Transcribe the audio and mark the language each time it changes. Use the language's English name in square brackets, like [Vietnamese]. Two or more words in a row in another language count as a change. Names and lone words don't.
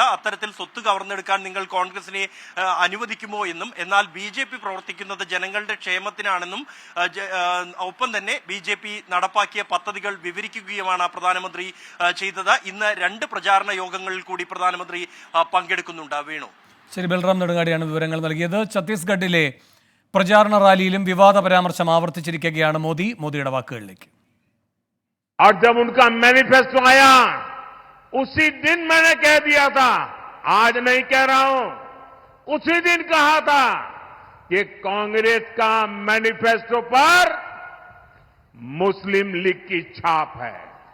[Malayalam] അത്തരത്തിൽ സ്വത്ത് കവർന്നെടുക്കാൻ നിങ്ങൾ കോൺഗ്രസിനെ അനുവദിക്കുമോ എന്നും, എന്നാൽ BJP പ്രവർത്തിക്കുന്നത് ജനങ്ങളുടെ ക്ഷേമത്തിനാണെന്നും ഒപ്പം തന്നെ BJP നടപ്പാക്കിയ പദ്ധതികൾ വിവരിക്കുകയുമാണ് പ്രധാനമന്ത്രി ചെയ്തത്. ഇന്ന് 2 പ്രചാരണ യോഗങ്ങളിൽ കൂടി പ്രധാനമന്ത്രി പങ്കെടുക്കുന്നുണ്ട്. വേണു. ശരി, ബൽറാം നെടുങ്ങാടിയാണ് വിവരങ്ങൾ നൽകിയത്. ഛത്തീസ്ഗഡിലെ പ്രചാരണ റാലിയിലും വിവാദ പരാമർശം ആവർത്തിച്ചിരിക്കുകയാണ് മോദിയുടെ വാക്കുകളിലേക്ക്. [Hindi] और जब उनका मैनिफेस्टो आया उसी दिन मैंने कह दिया था, आज नहीं कह रहा हूं, उसी दिन कहा था कि कांग्रेस का मैनिफेस्टो पर मुस्लिम लीग की छाप है.